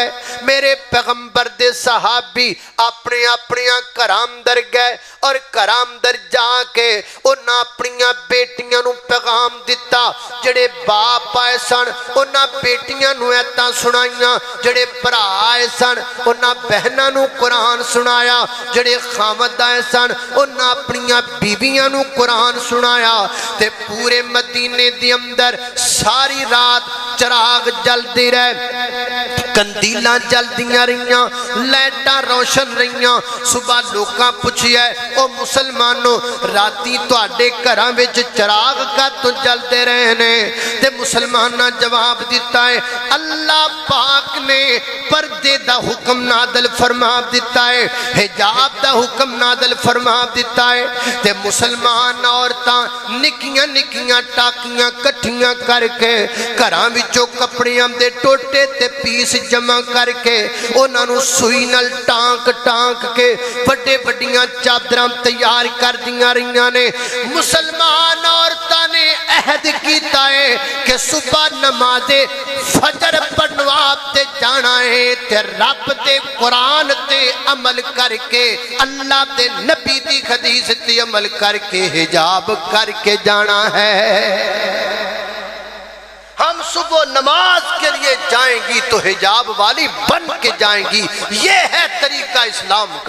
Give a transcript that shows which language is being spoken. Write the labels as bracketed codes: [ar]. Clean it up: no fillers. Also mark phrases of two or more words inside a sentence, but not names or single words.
[pa] میرے پیغمبر دے صحابی اپنے اپنیاں کرام در گئے اور کرام در جا کے انہاں اپنیاں بیٹیاں نو پیغام دیتا جڑے باپ آئے سن انہاں بیٹیاں نو ایتاں سنائیاں جڑے برا آئے سن انہاں بہناں نو قرآن سنایا جڑے خامد آئے سن انہاں اپنیاں بیویاں نو قرآن سنایا تے پورے مدینے دی اندر ساری رات چراغ جل دی رہے کندیلاں جل دیاں رہیاں لائٹاں روشن رہیاں صبح لوکاں پوچھیا ہے او مسلمانوں راتی تواڈے گھراں وچ چراغ کا تو جل دے رہے نے تے مسلمانہ جواب دیتا ہے اللہ پاک نے پردے دا حکم نادل فرما دیتا ہے حجاب دا حکم نادل فرما دیتا ہے تے مسلمان عورتاں نکیاں نکیاں ٹاکیاں کٹھیاں کر کے گھراں وچوں کپڑیاں دے ٹوٹے تے پیس جمع کر کے انہاں نو سوئی نال ٹانک ٹانک کے بڑے بڑیاں چادراں تیار کر دیاں رہیاں نے۔ مسلمان عورتاں نے عہد کیتا ہے کہ صبح نماز فجر پڑھوا تے جانا ہے تے رب دے قرآن تے عمل کر کے اللہ دے نبی دی حدیث تے عمل کر کے حجاب کر کے جانا ہے۔ [ur] ہم صبح نماز کے لیے جائیں گی تو حجاب والی بن کے جائیں گی، یہ ہے طریقہ اسلام کا۔